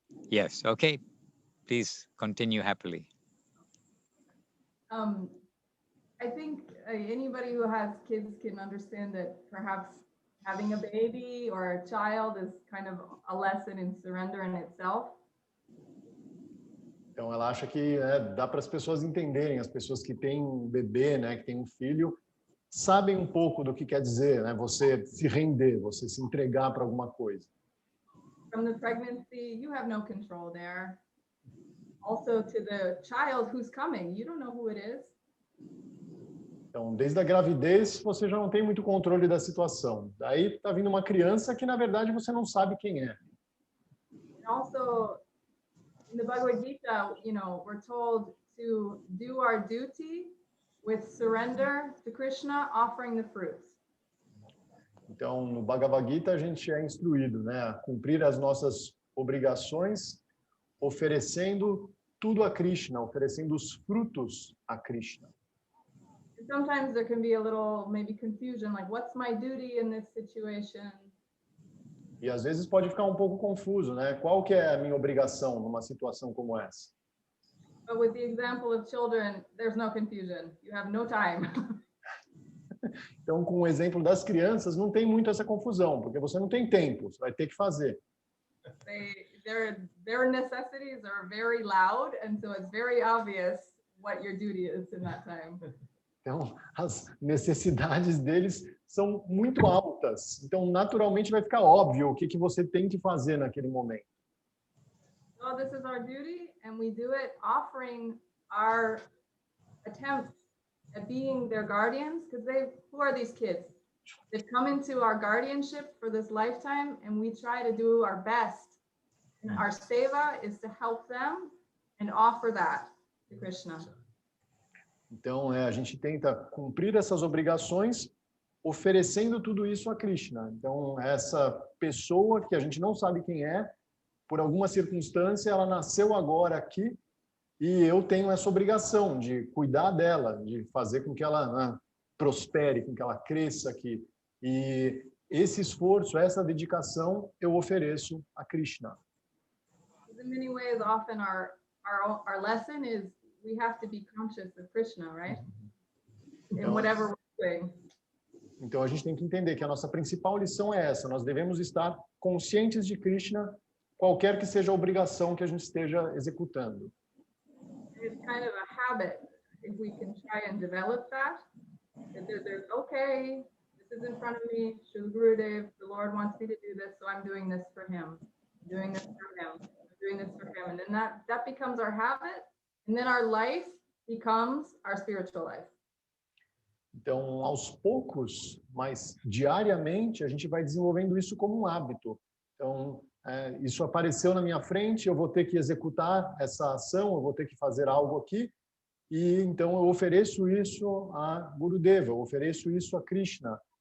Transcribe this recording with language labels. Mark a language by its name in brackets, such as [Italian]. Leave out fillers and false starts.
[English] Yes, okay. Please continue happily. I think anybody who has kids can understand that perhaps having a baby or a child is kind of a lesson in surrender in itself. [Portuguese] Então, ela acha que dá para as pessoas entenderem, as pessoas que têm um bebê, né, que têm um filho, sabem um pouco do que quer dizer, né, você se render, você se entregar para alguma coisa. [English] From the pregnancy, you have no control there. Also to the child who's coming, you don't know who it is. [Portuguese] Então, desde a gravidez, você já não tem muito controle da situação. Daí está vindo uma criança que, na verdade, você não sabe quem é. [English] And also, in the Bhagavad Gita, you know, we're told to do our duty with surrender to Krishna, offering the fruits. [Portuguese] Então, no Bhagavad Gita, a gente é instruído, né, a cumprir as nossas obrigações, oferecendo tudo a Krishna, oferecendo os frutos a Krishna. [English] And sometimes there can be a little maybe confusion, like, what's my duty in this situation? [Portuguese] E às vezes pode ficar um pouco confuso, né? Qual que é a minha obrigação numa situação como essa? [English] But with the example of children, there's no confusion. You have no time. [Portuguese] Então, com o exemplo das crianças, não tem muito essa confusão, porque você não tem tempo, você vai ter que fazer. [English] Their necessities are very loud, and so it's very obvious what your duty is in that time. [Portuguese] Então, as necessidades deles são muito altas. Então, naturalmente, vai ficar óbvio o que você tem que fazer naquele momento. [English] So this is our duty, and we do it offering our attempts at being their guardians, because who are these kids? They've come into our guardianship for this lifetime, and we try to do our best. And our seva is to help them and offer that to Krishna. [Portuguese] Então, a gente tenta cumprir essas obrigações oferecendo tudo isso a Krishna. Então, essa pessoa que a gente não sabe quem é, por alguma circunstância, ela nasceu agora aqui e eu tenho essa obrigação de cuidar dela, de fazer com que ela prospere, com que ela cresça aqui. E esse esforço, essa dedicação, eu ofereço a Krishna. [English] In many ways, often our lesson is we have to be conscious of Krishna, right? In whatever we're doing. [Portuguese] Então, a gente tem que entender que a nossa principal lição é essa. Nós devemos estar conscientes de Krishna, qualquer que seja a obrigação que a gente esteja executando. [English] It's kind of a habit. If we can try and develop that there's okay, this is in front of me, Srila Gurudev, the Lord wants me to do this, so I'm doing this for him. I'm doing this for him. I'm doing this for him. And then that becomes our habit. And then our life becomes our spiritual life. [Portuguese] Então, aos poucos, mas diariamente, a gente vai desenvolvendo isso como um hábito. Então, isso apareceu na minha frente, eu vou ter que executar essa ação, eu vou ter que fazer algo aqui, e então eu ofereço isso a Gurudeva, eu ofereço isso a Krishna.